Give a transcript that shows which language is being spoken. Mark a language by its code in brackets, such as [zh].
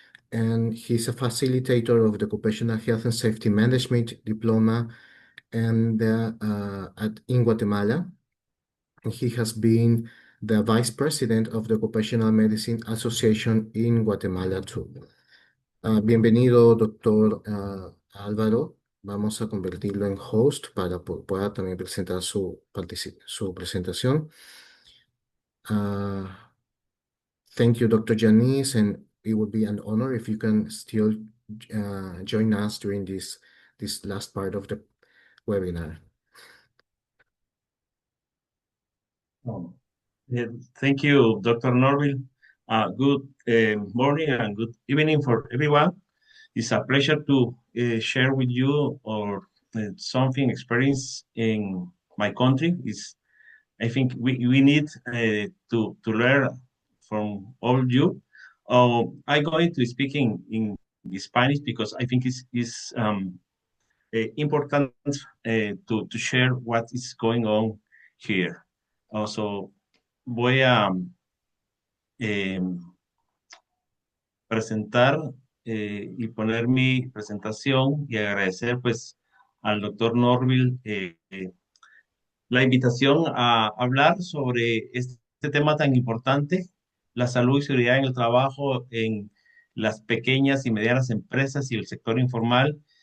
[en] And he's a facilitator of the Occupational Health and Safety Management Diploma and in Guatemala. And he has been the vice president of the Occupational Medicine Association in Guatemala too. [es] Bienvenido, doctor Álvaro. Vamos a convertirlo en host para que pueda también presentar su presentación. [en] Thank you, Dr. Janice, and it would be an honor if you can still join us during this last part of the webinar. Thank you, Dr. Norville. Good morning and good evening for everyone. It's a pleasure to share with you or something experience in my country. I think we need to learn from all of you. I'm going to speak in Spanish because I think it's important to share what is going on here. [es] Also, voy a presentar y poner mi presentación y agradecer pues al doctor Norville la invitación a hablar sobre este tema tan importante, la salud y seguridad en el trabajo en las pequeñas y medianas empresas y el sector informal.